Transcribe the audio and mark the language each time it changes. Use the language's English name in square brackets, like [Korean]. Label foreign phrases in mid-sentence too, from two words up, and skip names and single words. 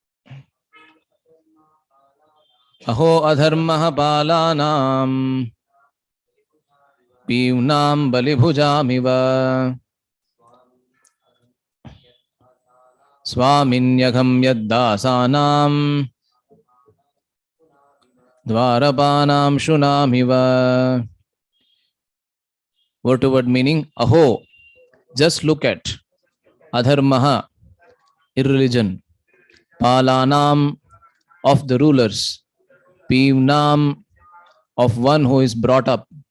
[Sanskrit] Aho adharmah palanam pivnam balibhujamiva swaminyagam yaddasanam dvarapanam shunamiva. [English] Word to word meaning, aho, just look at, adharmaha, irreligion, palanam, of the rulers, pivnam, of one who is brought up,